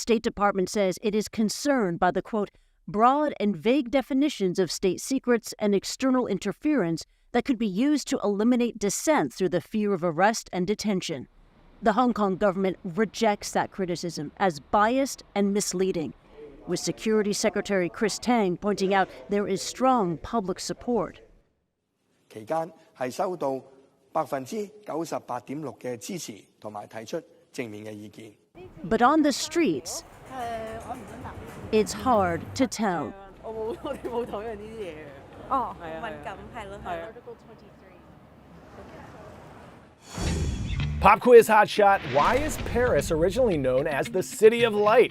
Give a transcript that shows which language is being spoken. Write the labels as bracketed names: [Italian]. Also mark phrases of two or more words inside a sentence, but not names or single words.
[English] State Department says it is concerned by the, quote, broad and vague definitions of state secrets and external interference that could be used to eliminate dissent through the fear of arrest and detention. The Hong Kong government rejects that criticism as biased and misleading, with Security Secretary Chris Tang pointing out there is strong public support. [Cantonese] 期間係收到98.6%嘅支持，同埋提出正面嘅意見。 [English] But on the streets, it's hard to tell. Pop quiz hotshot. Why is Paris originally known as the City of Light?